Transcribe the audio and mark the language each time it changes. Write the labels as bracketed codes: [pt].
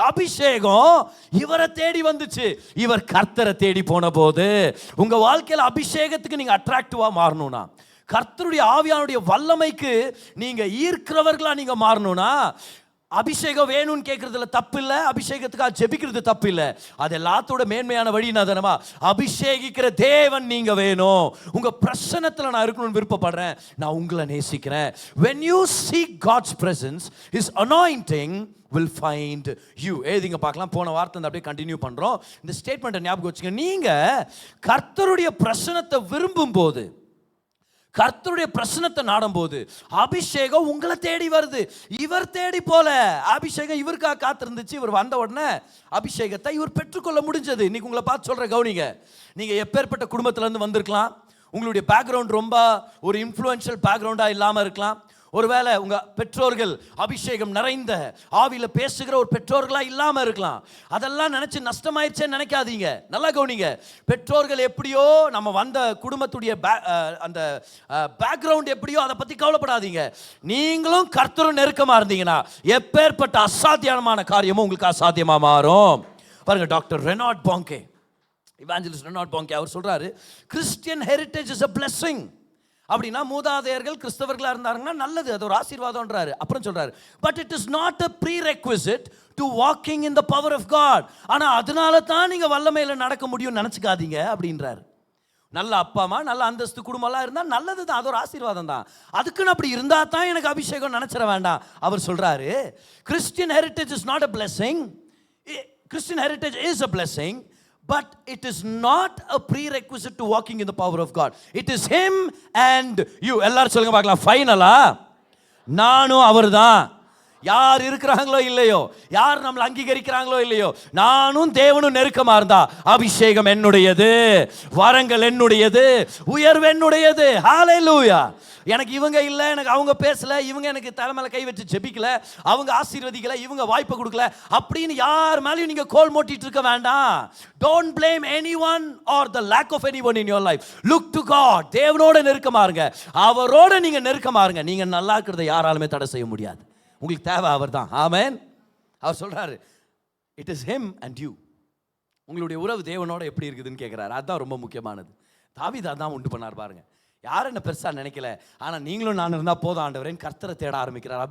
[ta] அபிஷேகம் இவரை தேடி வந்துச்சு. இவர் கர்த்தரை தேடி போன போது உங்க வாழ்க்கையில் அபிஷேகத்துக்கு நீங்க அட்ராக்டிவா மாறணும்னா, கர்த்தருடைய ஆவியானுடைய வல்லமைக்கு நீங்க ஈர்க்கிறவர்களா நீங்க மாறணும்னா, அபிஷேகம் வேணும்னு கேட்கறதுல தப்பு இல்லை, அபிஷேகத்துக்காக ஜெபிக்கிறது தப்பு இல்லை. அது எல்லாத்தோட மேன்மையான வழி என்ன தெரியுமா? அபிஷேகிக்கிற தேவன் நீங்க வேணும். உங்க பிரசன்னத்தில் நான் இருக்கணும்னு விருப்பப்படுறேன், நான் உங்களை நேசிக்கிறேன். [en] when you seek God's presence, his anointing will find you. [ta] எழுதிங்க பார்க்கலாம். போன வார்த்தை அப்படியே கண்டினியூ பண்றோம். இந்த ஸ்டேட்மெண்ட்டை ஞாபகம் வச்சுங்க. நீங்க கர்த்தருடைய பிரசன்னத்தை விரும்பும் போது, கர்த்தருடைய பிரசன்னத்தை நாடும் போது அபிஷேகம் உங்களை தேடி வருது. இவர் தேடி போல, அபிஷேகம் இவருக்காக காத்திருந்துச்சு. இவர் வந்த உடனே அபிஷேகத்தை இவர் பெற்றுக்கொள்ள முடிஞ்சது. இன்னைக்கு உங்களை பார்த்து சொல்ற கவனிங்க. நீங்க எப்பேற்பட்ட குடும்பத்திலேருந்து வந்திருக்கலாம், உங்களுடைய பேக்ரவுண்ட் ரொம்ப ஒரு இன்ஃப்ளூயன்ஷியல் பேக்ரவுண்டாக இல்லாமல் இருக்கலாம், ஒருவேளை உங்க பெற்றோர்கள் அபிஷேகம் நிறைந்த ஆவியில பேசுகிற ஒரு பெற்றோர்களா இல்லாம இருக்கலாம். அதெல்லாம் நினைச்சு நஷ்டமாயிருச்சேன்னு நினைக்காதீங்க. நல்லா கவனிங்க. பெற்றோர்கள் எப்படியோ, நம்ம வந்த குடும்பத்துடைய அந்த பேக்ரவுண்ட் எப்படியோ, அதை பத்தி கவலைப்படாதீங்க. நீங்களும் கர்த்தரும் நெருக்கமா இருந்தீங்கன்னா எப்பேற்பட்ட அசாத்தியமான காரியமும் உங்களுக்கு அசாத்தியமா மாறும். பாருங்க, டாக்டர் ரெனார்ட் பாங்கே, இவாஞ்சலிஸ்ட் ரெனார்ட் பாங்கே, அவர் சொல்றாரு, [en] Christian heritage is a blessing. [ta] அப்படின்னா மூதாதையர்கள் கிறிஸ்தவர்களா இருந்தாங்கன்னா நல்லது, அது ஒரு ஆசீர்வாதம்ன்றாரு. அப்புறம் சொல்றாரு, [en] But it is not a prerequisite to walking in the power of God. [ta] ஆனா அதனால தான் நீங்க வல்லமையில நடக்க முடியும்னு நினைச்சுக்காதீங்க அப்படின்றாரு. நல்ல அப்பா அம்மா, நல்ல அந்தஸ்து குடும்பம்லாம் இருந்தா நல்லது தான், அது ஒரு ஆசீர்வாதம் தான். அதுக்குன்னு அப்படி இருந்தா தான் எனக்கு அபிஷேகம் நினைச்சிட வேண்டாம். அவர் சொல்றாரு, [en] Christian heritage is not a blessing. Christian heritage is a blessing, but it is not a prerequisite to walking in the power of God. It is him and you. [ta] எல்லாரும் சொல்லுங்க பார்க்கலாம், ஃபைனலா நானும் அவர்தான். யார் இருக்கிறாங்களோ இல்லையோ, யார் நம்மளை அங்கீகரிக்கிறாங்களோ இல்லையோ, நானும் தேவனும் நெருக்கமா இருந்தா அபிஷேகம் என்னுடையது, வரங்கள் என்னுடையது, உயர்வு என்னுடையது. ஹalleluya. எனக்கு இவங்க இல்லை, எனக்கு அவங்க பேசல, இவங்க எனக்கு தலைமையில கை வச்சு ஜெபிக்கல, அவங்க ஆசீர்வதிக்கல, இவங்க வாய்ப்பு கொடுக்கல அப்படின்னு யார் மேலேயும் நீங்க கோல் மோட்டிட்டு இருக்க வேண்டாம். [en] Don't blame anyone or the lack of anyone in your life. Look to God. [ta] தேவனோட நெருக்கமா இருங்க, அவரோட நீங்க நெருக்கமா இருங்க. நீங்க நல்லா இருக்கிறத யாராலுமே தடை செய்ய முடியாது. உங்களுக்கு தேவை அவர் தான். ஆமென். அவர் சொல்றாரு, [en] It is him and you. [ta] உங்களுடைய உறவு தேவனோட எப்படி இருக்குதுன்னு கேட்கிறாரு. அதுதான் ரொம்ப முக்கியமானது. தாவீது அதான் உண்டு பண்ணார் பாருங்க. யாரும் என்ன பெருசா நினைக்கல, ஆனா நீங்களும் நான் இருந்தா போதும் ஆண்டவரேன்னு கர்த்தரை தேட ஆரம்பிக்கிறார்.